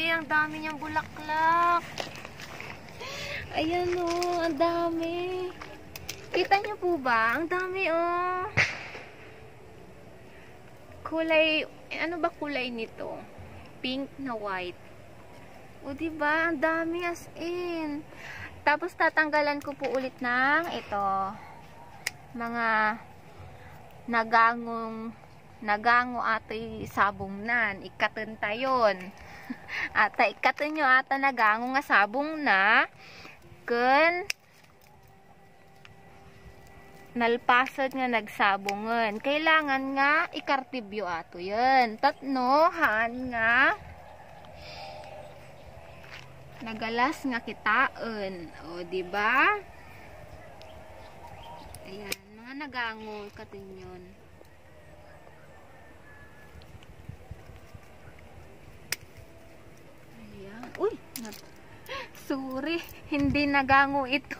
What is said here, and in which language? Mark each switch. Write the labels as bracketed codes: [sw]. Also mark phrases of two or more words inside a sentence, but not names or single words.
[tl] Ang dami niyang bulaklak. Ayan o, ang dami. Kita nyo po ba? Ang dami o. Kulay, ano ba kulay nito? Pink na white. O diba? Ang dami [en] as in. [tl] Tapos tatanggalan ko po ulit ng ito. [ilo] Mga nagango ato'y sabong nan. Ikaten tayon. Ata ikaten nyo ata nagango nga sabong na. Kun nalpasad nga nagsabongan. Kailangan nga ikartibyo ato yan. Tatno, haan nga nagalas nga kitaan. [tl] O, diba? Ayan, mga [ilo] nagango ikaten [tl] yun. Uy, sorry, hindi nagango ito.